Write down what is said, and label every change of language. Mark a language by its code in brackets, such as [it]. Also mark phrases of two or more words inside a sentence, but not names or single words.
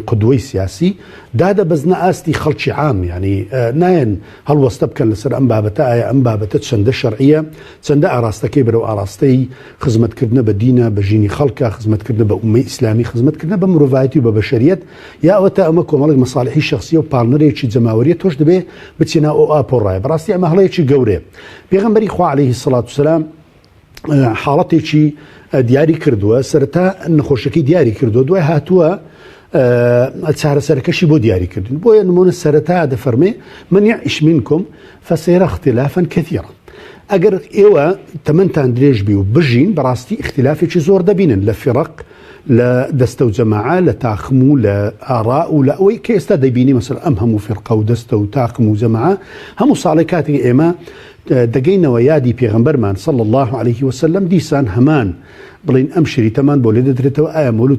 [ckb] قودوەی سیاسی دادە بەزنە ئاستی خەڵکی عام ینی نایەن هەڵوەستە بکەن لەسەر ئەم بابەتە ئایا ئەم بابەتە چەندە شەرعیە چەندە ئاراستەکەی بەرەو ئاراستەی خزمەتکردنە بە دینە بە ژینی خەڵکە خزمەتکردنە بە ئومەی ئیسلامی خزمەتکردنە بە مرۆڤایەتی و بە بەشەریەت یا ئەوەتە ئەمە کۆمەڵێک مەساڵحی شەخسی و پاڵنەرێکی جەماوەریە تۆش دەبێ بچینە ئەو ئاپۆڕایە بەڕاستی ئەمە هەڵەیەکی گەورەیە. پێغەمبەری خوا [ar] عليه الصلاة والسلام [ckb] حاڵەتێکی دیاری کردووە سەرەتا نەخۆشەکەی دیاری کردووە دوای هاتووە چارەسەرەکەشی بۆ دیاریکردن بۆیە نمونە سەرەتا دەفەرمێ [ar] من يعش منكم فسيرى اختلافا كثيرا [ckb] ئەگەر ئێوە تەمەنتان درێژ بی و بژین بەڕاستی اختلافێکی زۆر دەبینن لە فیڕق لە دەستە و جەماعە لە تاخم و لە ئاڕا و لە ئەوەی کە ئێستا دەبینی مەسەڵەن ئەم هەموو فیڕقە و دەستە و تاخم و جەماعە هەموو ساڵی کاتێک ئێمە دەگەینەوە یادی پێغەمبەرمان [ar] صلی الله عليه وسلم [ckb] دیسان هەمان بڵین ئەم شریتەمان بۆ لێ دەدرێتەوە ئایا مەولود